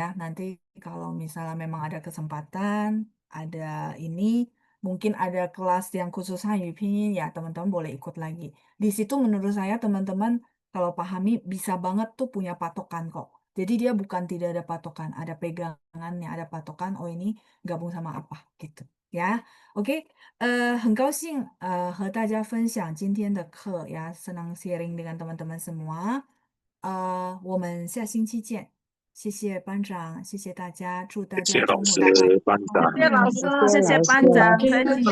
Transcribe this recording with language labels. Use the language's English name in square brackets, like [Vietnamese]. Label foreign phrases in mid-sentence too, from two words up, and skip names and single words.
[Indonesian] Nanti kalau misalnya memang ada kesempatan, ada ini, mungkin ada kelas yang khusus Hanyu Pinyin, ya teman-teman boleh ikut lagi. Di situ menurut saya teman-teman kalau pahami bisa banget tuh punya patokan kok. Jadi dia bukan tidak ada patokan, ada pegangannya, ada patokan, oh ini gabung sama apa gitu. Ya, oke. [Chinese] 很高兴和大家分享今天的课呀 ， [Indonesian] senang sharing dengan teman-teman semua。 [Chinese] 我们下星期见。谢谢班长，谢谢大家，祝大家周末愉快。谢谢老师，谢谢谢谢老师。班长，再见。